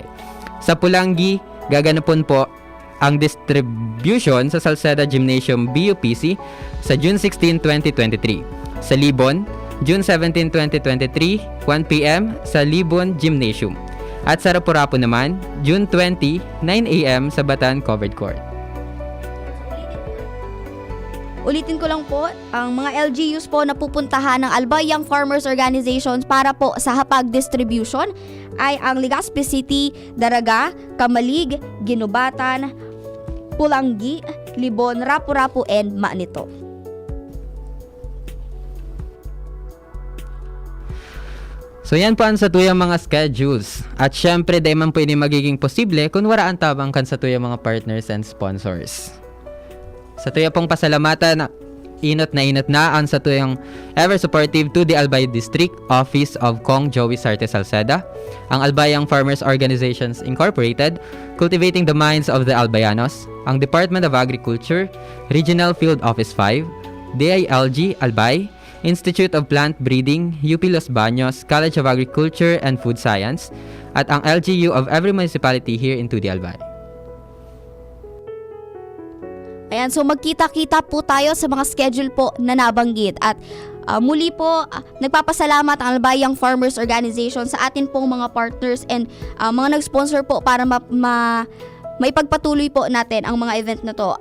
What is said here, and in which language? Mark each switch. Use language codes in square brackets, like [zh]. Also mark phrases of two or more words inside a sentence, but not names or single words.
[bik] Sa Pulangi, gaganapon po ang distribution sa Salceda Gymnasium BUPC sa June 16, 2023. [tl] Sa Libon, June 17, 2023, 1 p.m. sa Libon Gymnasium. At sa Rapu-Rapu naman, June 20, 9 a.m. sa Batan Covered Court. Ulitin ko lang po, ang mga LGUs po na pupuntahan ng Albayang Farmers Organizations para po sa hapag distribution ay ang Legazpi City, Daraga, Kamalig, Ginubatan, Pulangi, Libon, Rapu-Rapu, and Manito. [bik] So yan po ang sa tuyang mga schedules. At syempre, dahil man po ini magiging posible kung wala ang tabang kan sa tuyang mga [en] partners and sponsors. [bik] Sa tuyang pong pasalamatan, inot na ang sa tuyang [en] ever supportive to the Albay District Office [bik] of Kong Joey Sarte Salceda, ang Albayang Farmers Organizations Incorporated, [en] cultivating the minds of the Albayanos, [bik] ang Department of Agriculture, Regional Field Office 5, DILG Albay, Institute of Plant Breeding, UP Los Baños, College of Agriculture and Food Science, [en] at ang LGU of every municipality here in 2D Albay. [tl] Ayan, so magkita-kita po tayo sa mga schedule po na nabanggit. At muli po, nagpapasalamat ang Albayang Farmers Organization sa atin pong mga partners and mga nag-sponsor po para may pagpatuloy po natin ang mga event na to.